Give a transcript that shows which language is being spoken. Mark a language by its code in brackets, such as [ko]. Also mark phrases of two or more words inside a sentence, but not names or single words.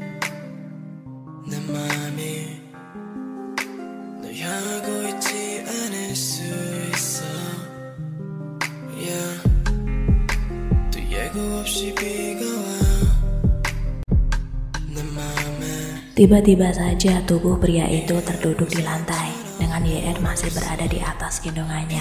[ko] 내 맘이 널 향하고 있지 않을 수 있어. Yeah. 또 예고 없이 비가 와. 내 맘에. [id] Tiba-tiba saja tubuh pria itu terduduk di lantai dengan YN masih berada di atas gendongannya.